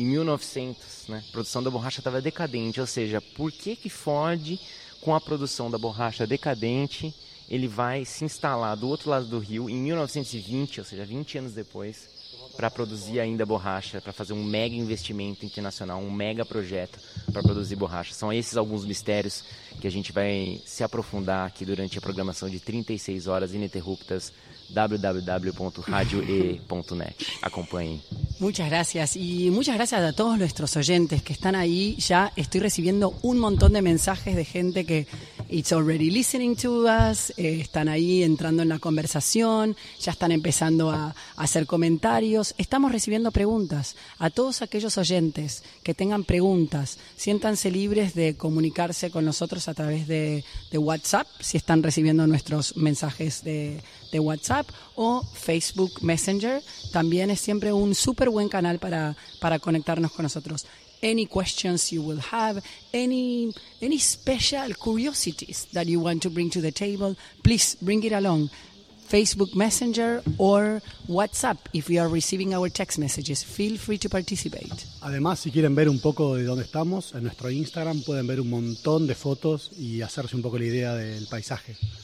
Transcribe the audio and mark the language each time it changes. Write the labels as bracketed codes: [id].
[pt] Em 1900, né? A produção da borracha estava decadente. Ou seja, por que que Ford, com a produção da borracha decadente, ele vai se instalar do outro lado do rio em 1920, ou seja, 20 anos depois, para produzir ainda borracha, para fazer um mega investimento internacional, um mega projeto para produzir borracha? São esses alguns mistérios que a gente vai se aprofundar aqui durante a programação de 36 horas ininterruptas, www.radioe.net. Acompanhe. [es] Muchas gracias. Y muchas gracias a todos nuestros oyentes que están ahí. Ya estoy recibiendo un montón de mensajes de gente que [en] it's already listening to us. [es] Están ahí entrando en la conversación. Ya están empezando a hacer comentarios. Estamos recibiendo preguntas. A todos aquellos oyentes que tengan preguntas, siéntanse libres de comunicarse con nosotros a través de WhatsApp, si están recibiendo nuestros mensajes de WhatsApp, o Facebook Messenger. También es siempre un súper buen canal para conectarnos con nosotros. [en] Any questions you will have, any special curiosities that you want to bring to the table, please bring it along. Facebook Messenger or WhatsApp, if you are receiving our text messages, feel free to participate. [es] Además, si quieren ver un poco de dónde estamos, en nuestro Instagram pueden ver un montón de fotos y hacerse un poco la idea del paisaje.